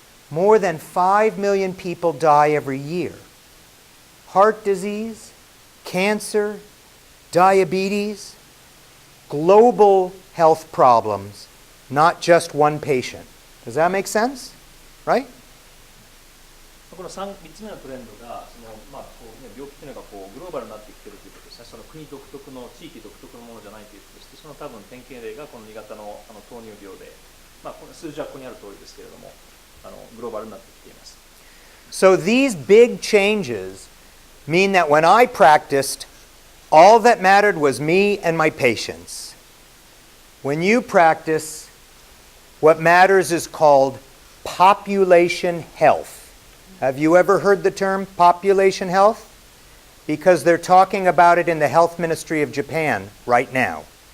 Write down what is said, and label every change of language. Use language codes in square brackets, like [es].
[en] More than 5 million people die every year. Heart disease, cancer, diabetes, global health problems, not just one patient. Does that make sense? Right? [ja] この 3つ目のトレンドが病気というのがグローバルになってきているということですね。その国独特の地域独特のものじゃないということでして、その多分典型例がこの2型の糖尿病で、この数字はここにある通りですけれども、グローバルになってきています。 [en] So these big changes mean that when I practiced, all that mattered was me and my patients. When you practice, what matters is called population health. Have you ever heard the term population health? Because they're talking about it in the health ministry of Japan right now.